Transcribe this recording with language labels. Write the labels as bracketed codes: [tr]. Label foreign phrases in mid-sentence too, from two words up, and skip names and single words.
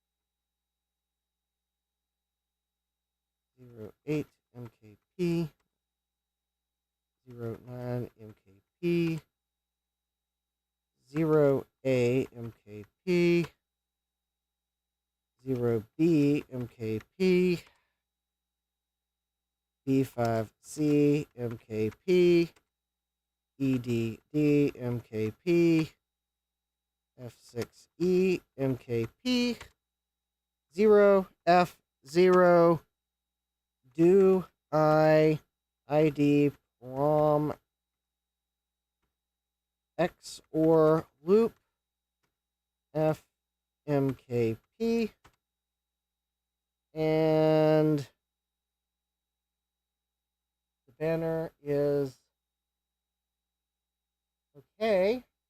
[en] 08 MKP 09 MKP 0A MKP 0B MKP B5C MKP EDD MKP F6E MKP 0F0 do I ID prom X or loop FMKP and the banner is okay.